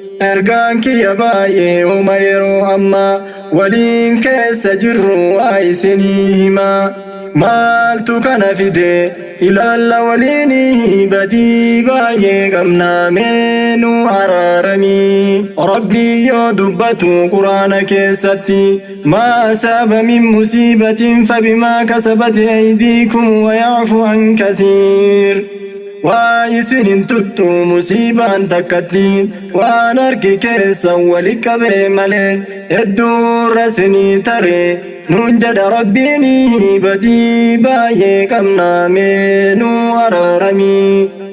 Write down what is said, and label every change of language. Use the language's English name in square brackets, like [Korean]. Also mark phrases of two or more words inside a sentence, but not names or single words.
[Oromo] Ergaan kiyya baay'ee uma yeroo amma waliin keessa jirru waa isinii hima. Maaltu kana fide? Ilaalla waliini, badii baay'ee qabna, meenuu araarami. Rabbii yoo dubbatu Qur'aana keessatti, [Arabic] "ما أصاب من مصيبة فبما كسبت أيديكم ويعفو عن كثير." [Oromo] Waa isin hin tuttu musiibaan takkatti, waan harki keessan wali qabee malee, hedduurra isinii tare. Nuun jedha Rabbiini, badii baay'ee qabna, meenuu araarami.